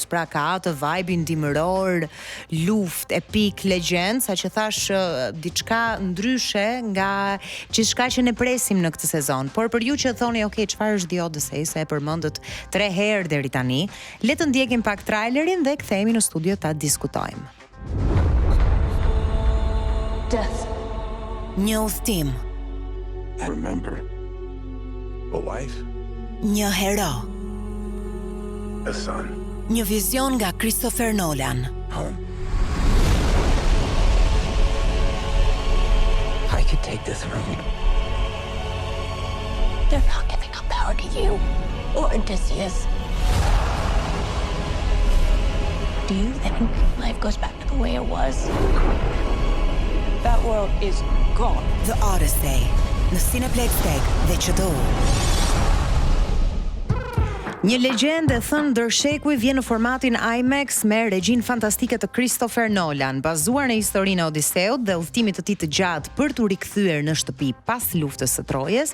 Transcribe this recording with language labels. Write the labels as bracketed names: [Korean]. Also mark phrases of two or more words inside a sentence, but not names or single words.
[Albanian] Pra ka atë vibe dimëror, luftë, epik, legjend, saqë thash diçka ndryshe nga gjithçka që ne presim në këtë sezon. Por për ju që thoni, okay, çfarë është [English] The Odyssey, [Albanian] se e përmendët 3 herë deri tani, le të ndjekim pak trailerin dhe kthehemi në studio ta diskutojmë. [English] Death. [Albanian] Një udhtim. [English] Remember, a wife, [Albanian] Një hero. [English] a son, [Albanian] Një vizion nga Christopher Nolan. [English] home. I could take the throne. They're not giving up power to you or Odysseus. Do you think life goes back to the way it was? That world is gone. The Odyssey, [Albanian] në Cineplex Tech dhe QDU. Një legjendë e thënë ndërshekuj vjen në formatin IMAX me regjinë fantastike të Christopher Nolan, bazuar në historinë e Odiseut dhe udhëtimit të tij të gjatë për t'u rikthyer në shtëpi pas luftës së Trojës.